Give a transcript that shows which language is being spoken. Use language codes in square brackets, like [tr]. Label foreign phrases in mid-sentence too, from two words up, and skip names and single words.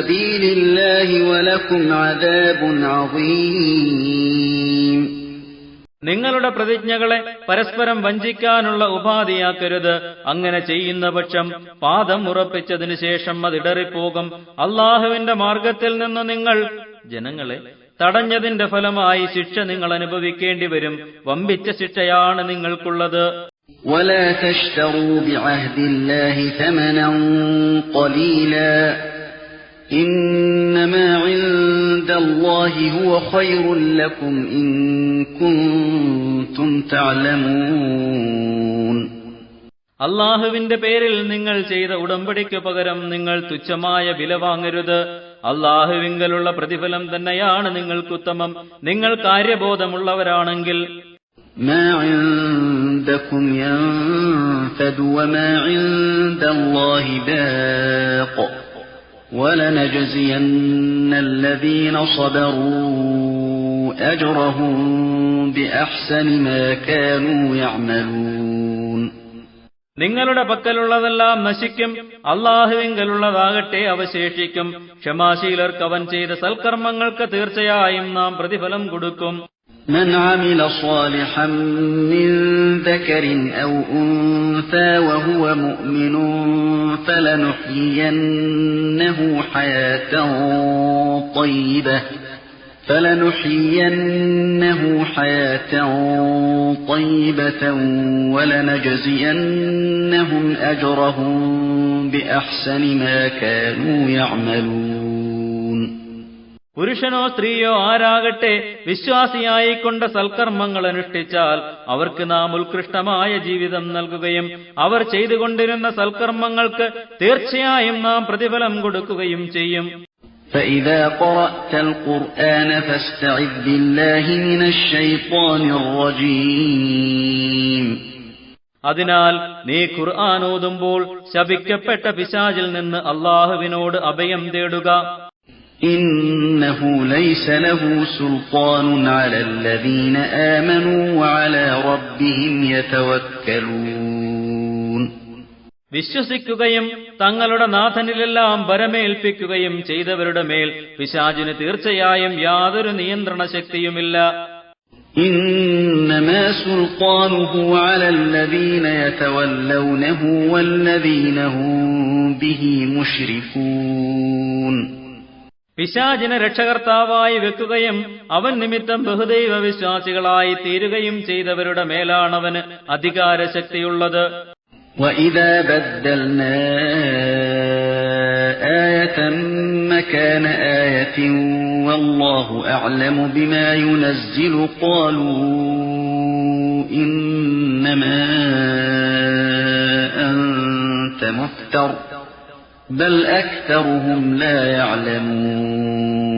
[ar] اللَّهِ وَلَكُمْ عَذَابٌ عَظِيمٌ. [ml] നിങ്ങളുടെ പ്രതിജ്ഞകളെ പരസ്പരം വഞ്ചിക്കാനുള്ള ഉപാധിയാക്കരുത്. അങ്ങനെ ചെയ്യുന്ന പക്ഷം പാദം ഉറപ്പിച്ചതിനു ശേഷം അതിടറിപ്പോകും. അള്ളാഹുവിന്റെ മാർഗത്തിൽ നിന്ന് നിങ്ങൾ ജനങ്ങളെ തടഞ്ഞതിന്റെ ഫലമായി ശിക്ഷ നിങ്ങൾ അനുഭവിക്കേണ്ടി വരും. വമ്പിച്ച ശിക്ഷയാണ് നിങ്ങൾക്കുള്ളത്. [ar] ولا تشتروا بعهد الله ثمنا قليلا إنما عند الله هو خير لكم إن كنتم تعلمون. [ml] അള്ളാഹുവിന്റെ പേരിൽ നിങ്ങൾ ചെയ്ത ഉടമ്പടിക്ക് പകരം നിങ്ങൾ തുച്ഛമായ വില വാങ്ങരുത്. അള്ളാഹുവിങ്കലുള്ള പ്രതിഫലം തന്നെയാണ് നിങ്ങൾക്കുത്തമം, നിങ്ങൾ കാര്യബോധമുള്ളവരാണെങ്കിൽ. [ar] ما عندكم ينفد وما عند الله باق ولنجزين الذين صبروا أجرهم بأحسن ما كانوا يعملون. [ml] നിങ്ങളുടെ പക്കലുള്ളതെല്ലാം നശിക്കും, അള്ളാഹുവിങ്കലുള്ളതാകട്ടെ അവശേഷിക്കും. ക്ഷമാശീലർക്ക് അവൻ ചെയ്ത സൽക്കർമ്മങ്ങൾക്ക് തീർച്ചയായും നാം പ്രതിഫലം കൊടുക്കും. [ar] من عمل صالحا من ذكر أو أنثى وهو مؤمن فلنحيينه حياة طيبة ولنجزينهم أجرهم بأحسن ما كانوا يعملون. [ml] പുരുഷനോ സ്ത്രീയോ ആരാകട്ടെ വിശ്വാസിയായിക്കൊണ്ട് സൽക്കർമ്മങ്ങൾ അനുഷ്ഠിച്ചാൽ അവർക്ക് നാം ഉത്കൃഷ്ടമായ ജീവിതം നൽകുകയും അവർ ചെയ്തുകൊണ്ടിരുന്ന സൽക്കർമ്മങ്ങൾക്ക് തീർച്ചയായും നാം പ്രതിഫലം കൊടുക്കുകയും ചെയ്യും. [ar] فإذا قرأت القرآن فاستعذ بالله من الشيطان الرجيم. [ml] അതിനാൽ നീ ഖുർആൻ ഓതുമ്പോൾ ശപിക്കപ്പെട്ട പിശാചിൽ നിന്ന് അള്ളാഹുവിനോട് അഭയം തേടുക. [ar] إنه ليس له سلطان على الذين آمنوا وعلى ربهم يتوكلون. [ml] വിശ്വസിക്കുകയും തങ്ങളുടെ നാഥനിലെല്ലാം ഭരമേൽപ്പിക്കുകയും ചെയ്തവരുടെ മേൽ പിശാചിന് തീർച്ചയായും യാതൊരു നിയന്ത്രണ ശക്തിയുമില്ല. [ar] إنما سلطانه على الذين يتولونه والذين هم به مشركون. [ml] പിശാചിനെ രക്ഷകർത്താവായി വെക്കുകയും അവൻ നിമിത്തം ബഹുദൈവ വിശ്വാസികളായി തീരുകയും ചെയ്തവരുടെ മേലാണവന് അധികാരശക്തിയുള്ളത്. [ar] وَإِذَا بَدَّلْنَا آيَةً مَكَانَ آيَةٍ وَاللَّهُ أَعْلَمُ بِمَا يُنَزِّلُ قَالُوا إِنَّمَا أَنْتَ مُفْتَرٍ بَلْ أَكْثَرُهُمْ لَا يَعْلَمُونَ.